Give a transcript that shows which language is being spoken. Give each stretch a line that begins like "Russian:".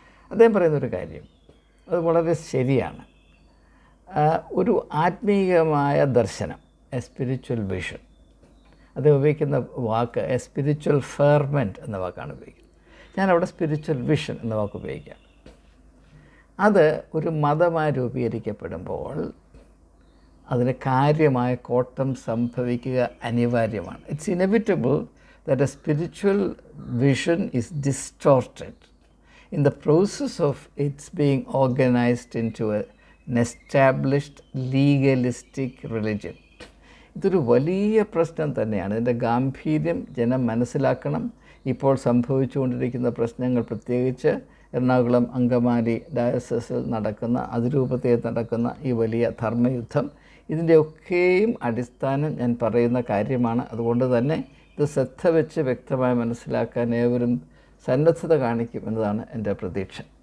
Malayalam: അദ്ദേഹം പറയുന്നൊരു കാര്യം അത് വളരെ ശരിയാണ്. ഒരു ആത്മീയമായ ദർശനം,
English: a spiritual vision,
Malayalam: അത് ഉപയോഗിക്കുന്ന വാക്ക്
English: a spiritual ferment
Malayalam: എന്ന വാക്കാണ് ഉപയോഗിക്കുന്നത്. ഞാനവിടെ സ്പിരിച്വൽ വിഷൻ എന്ന വാക്ക് ഉപയോഗിക്കാം. അത് ഒരു മതമായി രൂപീകരിക്കപ്പെടുമ്പോൾ അതിന് കാര്യമായ കോട്ടം സംഭവിക്കുക അനിവാര്യമാണ്.
English: It's inevitable that a spiritual vision is distorted in the process of its being organized into an established legalistic religion.
Malayalam: ഇതൊരു വലിയ പ്രശ്നം തന്നെയാണ്. ഇതിൻ്റെ ഗാംഭീര്യം ജനം മനസ്സിലാക്കണം. ഇപ്പോൾ സംഭവിച്ചുകൊണ്ടിരിക്കുന്ന പ്രശ്നങ്ങൾ, പ്രത്യേകിച്ച് എറണാകുളം അങ്കമാലി ഡയസസിൽ നടക്കുന്ന, അതിരൂപതയിൽ നടക്കുന്ന ഈ വലിയ ധർമ്മയുദ്ധം, ഇതിൻ്റെയൊക്കെയും അടിസ്ഥാനം ഞാൻ പറയുന്ന കാര്യമാണ്. അതുകൊണ്ട് തന്നെ ഇത് ശ്രദ്ധ വെച്ച് വ്യക്തമായി മനസ്സിലാക്കാൻ ഏവരും സന്നദ്ധത കാണിക്കും എന്നതാണ് എൻ്റെ പ്രതീക്ഷ.